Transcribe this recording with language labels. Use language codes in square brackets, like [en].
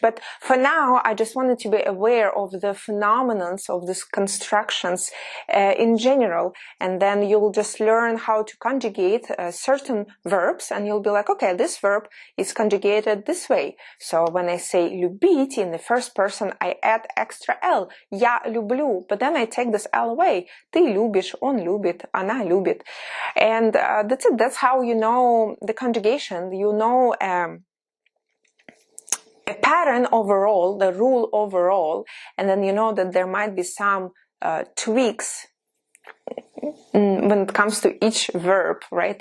[en] But for now, I just wanted to be aware of the phenomena of these constructions in general, and then you'll just learn how to conjugate certain verbs, and you'll be like, okay, this verb is conjugated this way. So when I say любить in the first person, I add extra L. [ru] Я люблю, [en] but then I take this L away. [ru] Ты любишь, он любит, она любит. [en] And that's it. That's how you know the conjugation. You know a pattern overall, the rule overall, and then you know that there might be some tweaks when it comes to each verb, right?